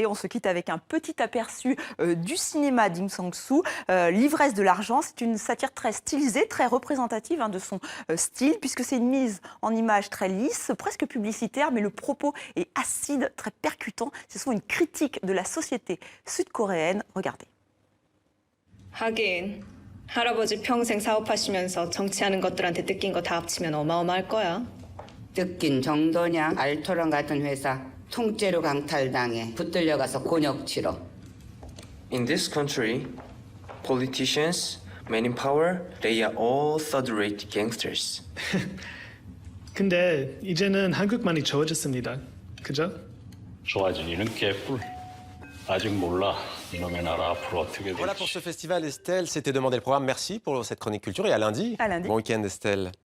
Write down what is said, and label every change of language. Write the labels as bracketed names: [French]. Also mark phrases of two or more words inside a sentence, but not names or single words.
[French] On se quitte avec un petit aperçu du cinéma d'Im Sang-soo. L'ivresse de l'argent, c'est une satire très stylisée, très représentative de son style, puisque c'est une mise en image très lisse, presque publicitaire, mais le propos est acide, très percutant. C'est souvent une critique de la société sud-coréenne. Regardez. [Korean] 하긴 할아버지 평생 사업하시면서 정치하는 것들한테 뜯긴 거 다 합치면 어마어마할 거야. 뜯긴 정도냐? 알토란 같은 회사 통째로 강탈당해 붙들려가서 곤욕 치러. [English] In this country, politicians, men in power, they are all third-rate gangsters. [Korean] 근데 이제는 한국만이 좋아졌습니다. 그죠? 좋아진 이는 개뿔. 아직 몰라. 이놈의 나라 앞으로 어떻게 될지. [French] Voilà pour ce festival, Estelle. C'était Demander le programme. Merci pour cette chronique culture et à lundi. À lundi. Bon week-end, Estelle.